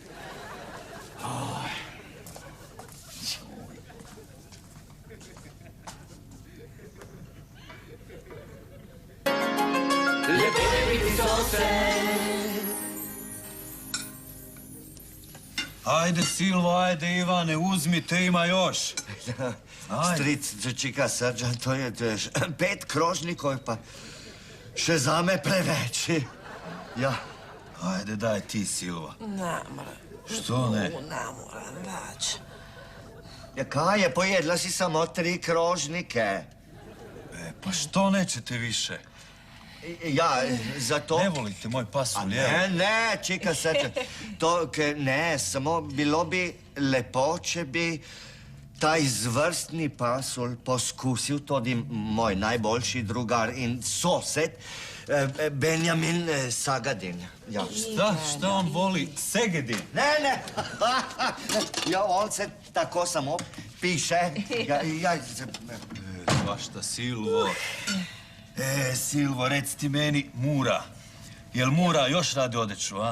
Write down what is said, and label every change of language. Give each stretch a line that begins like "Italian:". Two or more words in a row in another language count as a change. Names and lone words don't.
Slovenian: Lepo je biti sosed.
Serbian: Ajde, Silvo, ajde, Ivane, uzmite, ima još.
Slovenian: Stric, čika Srđan, to je 5 krožnikov, pa še zame preveč. Ja.
Serbian: Ajde, daj ti, Silva.
Slovenian: Ne more.
Serbian: Što ne?
Slovenian: Ne moram več. Ja, kaj je, pojedla si samo 3 krožnike.
Serbian: Pa što nećete više?
Slovenian: Ja, zato...
Serbian: Ne volite moj pasulj, jel?
Slovenian: Ne, čika Srđan, to, ne, samo bilo bi lepo, če bi ta izvrstni pasulj poskusil tudi moj najboljši drugar in sosed, Benjamin Sagadin. Ja.
Serbian: Šta on voli? Segedin?
Slovenian: Ne. Ja, on se tako samo piše.
Serbian: Svašta, Silvo. Silvo, reci ti meni, Mura. Jel Mura još radi odeću, a?